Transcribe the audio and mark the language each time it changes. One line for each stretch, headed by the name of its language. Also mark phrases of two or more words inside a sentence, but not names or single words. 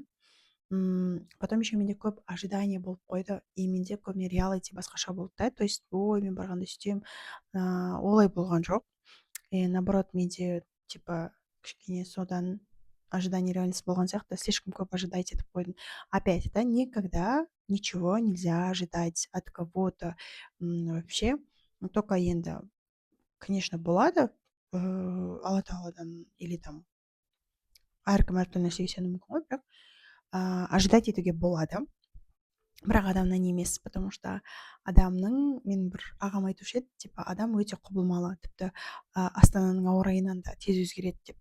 Russian: Потом еще
Kazakh: менде көп ожидание болып қойды, и менде көбіне реалити басқаша болды да,
Russian: то есть
Kazakh: ой мен барғанда сөйтемін, олай болған жоқ. И наоборот, менде кішкене содан ожидание реальность болған сияқты, слишком көп ожидать етіп қойдым.
Russian: Опять, да, никогда ничего нельзя ожидать от кого-то вообще.
Kazakh: Только енді, конечно, болады, Алла тағаладан или там әркім әртүрлі нәрсеге сенуі мүмкін ғой, бірақ ожидать етуге болады. Бірақ адамнан емес, потому что адамның, мен бір ағам айтушы еді, адам өте құбылмалы, тіпті астананың ауа райынан да тез өзгереді деп.